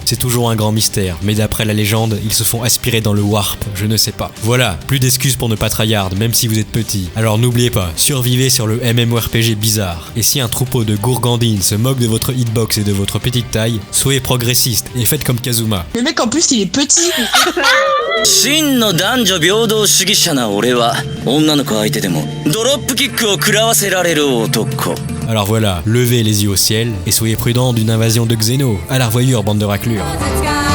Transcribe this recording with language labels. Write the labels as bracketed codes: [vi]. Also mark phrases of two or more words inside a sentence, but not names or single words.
[fr] C'est toujours un grand mystère, mais d'après la légende, ils se font aspirer dans le warp, je ne sais pas. Voilà, plus d'excuses pour ne pas tryhard, même si vous êtes petit. Alors n'oubliez pas, survivez sur le MMORPG bizarre. Et si un troupeau de gourgandines se moque de votre hitbox et de votre petite taille, soyez progressiste et faites comme Kazuma. Le mec en plus il est petit. [ja] 真の男女平等主義者な俺は女の子相手でもドロップキックを食らわせられる男。 [fr] Alors voilà, levez les yeux au ciel et soyez prudents d'une invasion de Xeno. À la revoyure, bande de raclures.